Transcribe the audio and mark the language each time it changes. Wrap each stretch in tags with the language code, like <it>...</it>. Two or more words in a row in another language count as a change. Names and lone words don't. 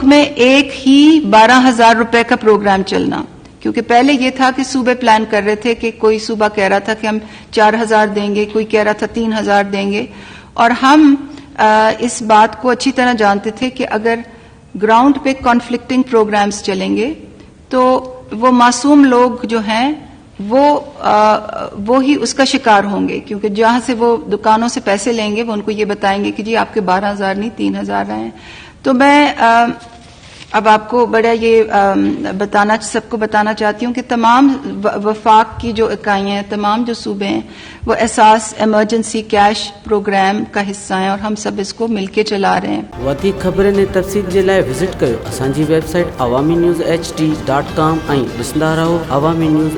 <ur>میں ایک ہی 12,000 روپے کا پروگرام چلنا، کیونکہ پہلے یہ تھا کہ صوبے پلان کر رہے تھے کہ کوئی صوبہ کہہ رہا تھا کہ ہم 4,000 دیں گے، کوئی کہہ رہا تھا 3,000 دیں گے، اور ہم اس بات کو اچھی طرح جانتے تھے کہ اگر گراؤنڈ پہ</ur> <en>conflicting programs</en> <ur>چلیں گے تو وہ معصوم لوگ جو ہیں وہ ہی اس کا شکار ہوں گے، کیونکہ جہاں سے وہ دکانوں سے پیسے لیں گے وہ ان کو یہ بتائیں گے کہ جی آپ کے 12,000 نہیں 3,000 ہیں۔ تو میں اب آپ کو بڑا یہ سب کو بتانا چاہتی ہوں کہ تمام وفاق کی جو اکائیاں ہیں، تمام جو صوبے ہیں، وہ احساس</ur> <en>emergency cash program</en> <ur>کا حصہ ہیں، اور ہم سب اس کو مل کے چلا رہے ہیں۔</ur> <sd>وڌيڪ خبرن جي تفصيل جي لاءِ وزٽ ڪريو اسان جي ويب سائيٽ awami news hd.com ۽ ڏسندا رهو awami news</sd>